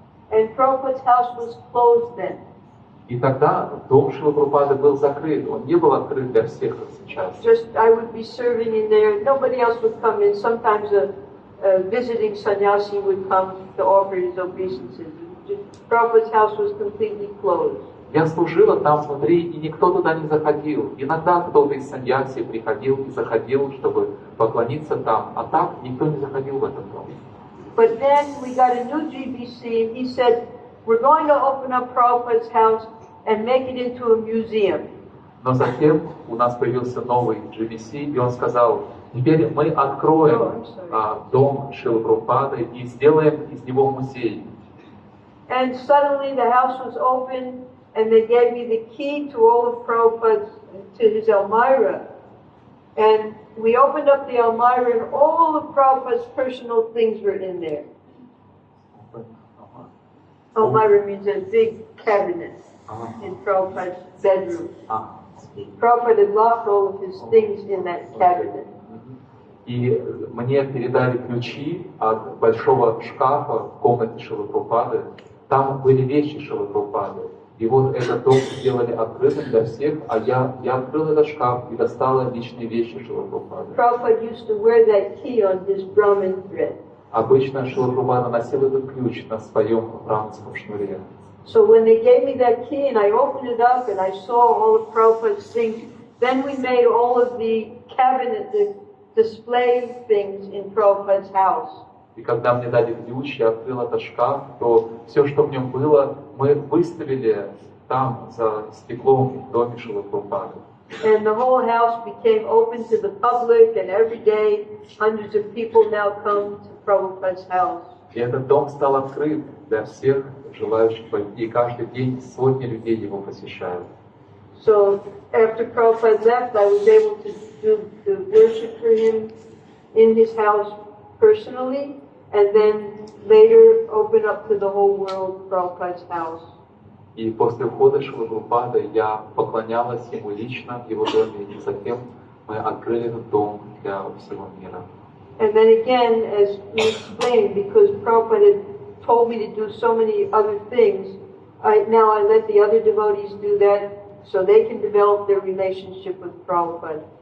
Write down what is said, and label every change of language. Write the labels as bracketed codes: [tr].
[en] And Prabhupada's house was closed then. [ru] И тогда дом Шрилы Прабхупады был закрыт, он не был открыт для всех, как сейчас. [en] Just I would be serving in there, nobody else would come in. Sometimes a visiting sannyasi would come to offer his obeisances. Prabhupada's house was completely closed. [ru] Я служила там внутри, и никто туда не заходил. Иногда кто-то из саньяси приходил и заходил, чтобы поклониться там, а так никто не заходил в этот дом. [en] But then we got a new GBC, and he said, we're going to open up Prabhupada's house and make it into a museum. [ru] Но затем у нас появился новый GBC, и он сказал, теперь мы откроем дом Шрилы Прабхупады и сделаем из него музей. [en] And suddenly the house was open, and they gave me the key to all of Prabhupada's, to his Almirah. And we opened up the Almirah, and all of Prabhupada's personal things were in there. Almirah means a big cabinet in Prabhupada's bedroom. Prabhupada had locked all of his things in that cabinet. [ru] И мне передали ключи от большого шкафа в комнате Шрилы Прабхупады. Там были вещи Шрилы Прабхупады. И вот этот дом сделали открытым для всех, а я открыл этот шкаф и достала личные вещи Шрилы Прабхупады. [en] Prabhupada used to wear that key on his Brahmin thread. [ru] Обычно Шрила Прабхупада носил этот ключ на своем браманском шнуре. [en] So when they gave me that key and I opened it up and I saw all of Prabhupada's things, then we made all of the cabinet, the display things in Prabhupada's house. [ru] И когда мне дали ключ, я открыл этот шкаф, то все, что в нем было, мы выставили там, за стеклом в доме Шрилы Прабхупады. [en] And the whole house became open to the public, and every day hundreds of people now come to Prabhupada's house. [ru] И этот дом стал открыт для всех желающих войти, и каждый день сотни людей его посещают. [en] So after Prabhupada left, I was able to do the worship for him in his house personally, and then later open up to the whole world Prabhupada's house. [ru] И после ухода Шрилы Прабхупады я поклонялась ему лично в его доме, и затем мы открыли этот дом для всего мира. [en] And then again, as you explained, because Prabhupada had told me to do so many other things, now I let the other devotees do that so they can develop their relationship with Prabhupada.